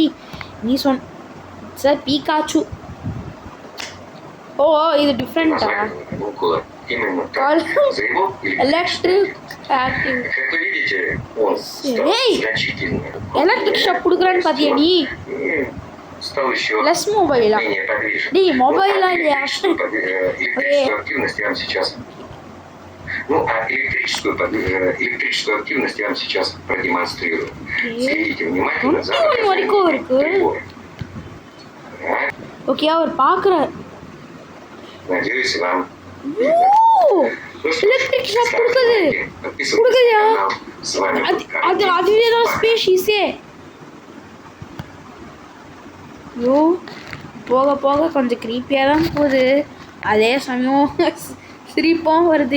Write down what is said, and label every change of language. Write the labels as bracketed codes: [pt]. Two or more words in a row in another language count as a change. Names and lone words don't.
[ta] நீ சார் பீகாச்சு. ஓ இது டிஃப்ரெண்ட்டா? [en] electric active. [ta] ஏய் [en] electric shop [ta] கொடுக்குறான்னு பார்த்தியா நீ? ப்ளஸ் மொபைலா? டேய் மொபைலா இல்லையா? [ru] Ну, а электрическую активность я вам сейчас продемонстрирую. Следите внимательно за прибором. [ta] ஓகே அவர் பார்க்குறார். [ru] Надеюсь, вам [en] electric shop [ta] கொடுக்குறியா? அதுவே தான் ஸ்பேஷிஸே. ஐயோ போக போக கொஞ்சம் க்ரீப்பியாக தான் போகுது. அதே சமயம் சிரிப்பும் வருது.